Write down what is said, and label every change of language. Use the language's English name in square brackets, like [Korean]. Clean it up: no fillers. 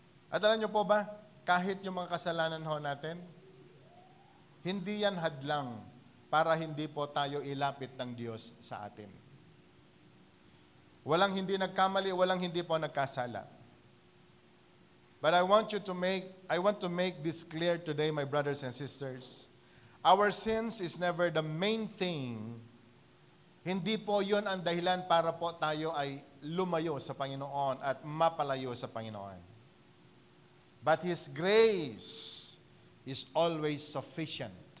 [Filipino] At alam niyo po ba, kahit yung mga kasalanan ho natin, hindi yan hadlang para hindi po tayo ilapit ng Diyos sa atin. Walang hindi nagkamali, walang hindi po nagkasala. [English] But I want to make this clear today, my brothers and sisters. Our sins is never the main thing. [Filipino] Hindi po yun ang dahilan para po tayo ay lumayo sa Panginoon at mapalayo sa Panginoon. [English] But His grace is always sufficient.